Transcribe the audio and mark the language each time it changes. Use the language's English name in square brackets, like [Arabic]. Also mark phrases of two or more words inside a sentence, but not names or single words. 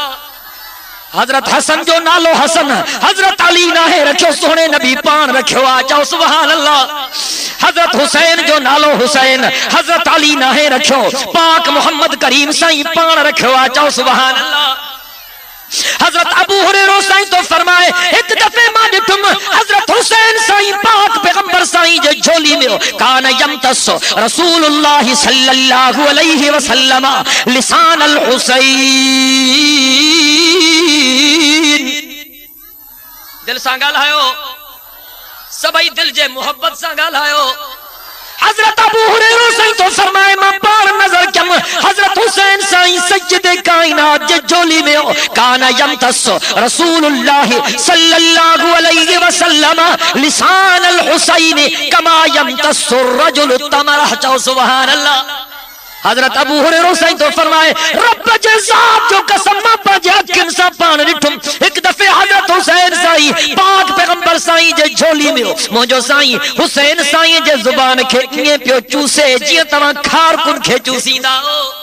[Sindhi] हजरत हसन जो नालो हसन हजरत अली नाहे रखियो सोने नबी पान रखियो आ चओ [Arabic] سبحان الله. [Sindhi] हजरत हुसैन जो नालो हुसैन हजरत अली नाहे रखियो पाक मोहम्मद करीम साईं पान रखियो आ चओ [Arabic] سبحان الله. [Sindhi] हजरत अबू हुरैरा साईं तो फरमाए एक दफे मां ॾिठुम हजरत हुसैन साईं पाक पैगंबर साईं जे झोली में [Arabic] كان يمتص رسول الله صلى الله عليه وسلم لسان الحسين. [Sindhi] दिल सां ॻाल्हायो सभई दिल जे मोहब्बत सां ॻाल्हायो। हजरत अबू हुरैरा साईं तो फरमाए मां पाण नजर कयम हजरत हुसैन साईं सैयद कायनात जे झोली में [Arabic] كان يمتص رسول الله صلى الله عليه وسلم لسان الحسين كما يمتص رجل تمرة [Sindhi] चओ [Arabic] سبحان الله. [Sindhi] हजरत अबू हुरैरा साईं तो फरमाए रब जे ज़ात जो कसम मां पंहिंजे अखियुनि सां पाण ॾिठुम। हिकु दफ़े हजरत हुसैन साईं पाक पैगंबर साईं जे झोली में मुंहिंजो साईं हुसैन साईं जे ज़ुबान खे ईअं पियो चूसे जीअं तव्हां खारकुन खे चूसींदा हो।